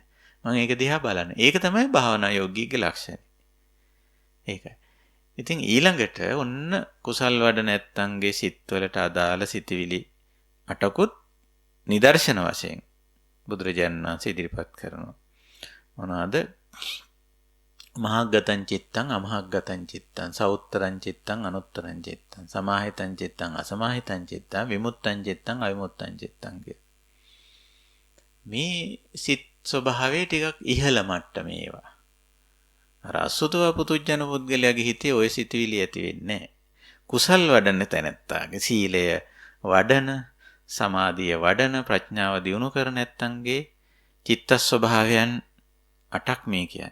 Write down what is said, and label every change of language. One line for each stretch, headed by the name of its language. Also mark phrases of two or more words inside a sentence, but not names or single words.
Sinhala: මම ඒක දිහා බලන්න. ඒක තමයි භාවනා යෝගීගේ ලක්ෂණය. ඒකයි. ඉතින් ඊළඟට ඔන්න කුසල් වඩ නැත්තන්ගේ සිත්වලට අදාළ සිතිවිලි 8කුත් නිදර්ශන වශයෙන් බුදුරජාණන් වහන්සේ ඉදිරිපත් කරනවා. මොනවාද?
Pali: මහග්ගතං චිත්තං අමහග්ගතං චිත්තං සෞත්තරං චිත්තං අනුත්තරං චිත්තං සමාහිතං චිත්තං අසමාහිතං චිත්තං විමුත්තං චිත්තං අවිමුත්තං චිත්තං කිය.
Sinhala: මේ සිත් ස්වභාවය ටිකක් ඉහළ මට්ටමේ ඒවා. අර අසුතව පුතුජන පුද්ගලයාගේ හිතේ ওই සිතුවිලි ඇති වෙන්නේ නැහැ. කුසල් වඩන තැනැත්තාගේ සීලය වඩන, සමාධිය වඩන, ප්‍රඥාව දියුණු කර නැත්තන්ගේ චිත්ත ස්වභාවයන් 8ක් මේ කියන්නේ.